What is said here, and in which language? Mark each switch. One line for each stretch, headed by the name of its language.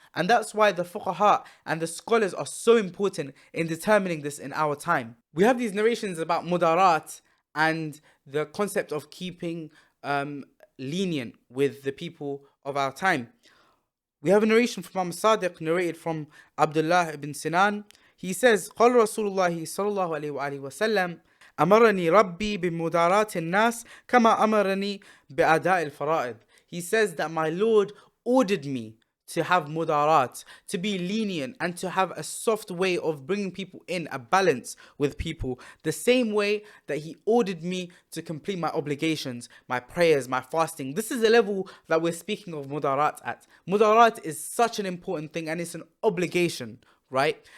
English: And that's why the fuqaha and the scholars are so important in determining this in our time. We have these narrations about mudarat and the concept of keeping lenient with the people of our time. We have a narration from Imam Sadiq narrated from Abdullah ibn Sinan.
Arabic: He says, قال رسول الله صلى الله عليه وآله وسلم أمرني ربي بمدارات الناس كما أمرني بأداء الفرائض.
English: He says that my Lord ordered me to have mudarat, to be lenient and to have a soft way of bringing people in, a balance with people, the same way that he ordered me to complete my obligations, my prayers, my fasting. This is the level that we're speaking of mudarat at. Mudarat is such an important thing and it's an obligation, right?